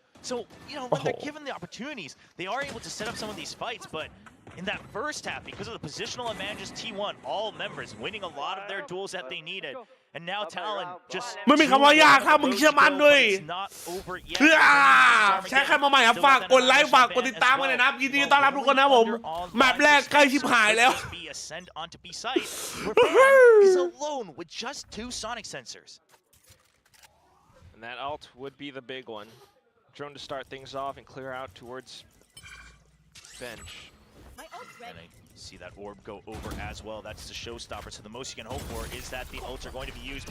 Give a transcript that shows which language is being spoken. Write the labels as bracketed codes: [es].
[en] So, you know, when they're given the opportunities, they are able to set up some of these fights, but in that first half, because of the positional advantages, T1, all members winning a lot of their duels that they needed. And now Talon just [th] ไม่มีคำว่ายากถ้ามึงเชื่อมั่นด้วย [en] It's not over yet. [th] แชร์ใครมาใหม่ครับฝากกดไลค์ฝากกดติดตามกันเลยนะยินดีต้อนรับทุกคนนะผมแมปแรกใกล้ชิบหายแล้ว [en] Be ascend onto B site, where Ban is alone with just 2 sonic sensors. And that ult would be the big one. Drone to start things off and clear out towards bench. And a See that orb go over as well. That's the showstopper. So the most you can hope for is that the ults are going to be used.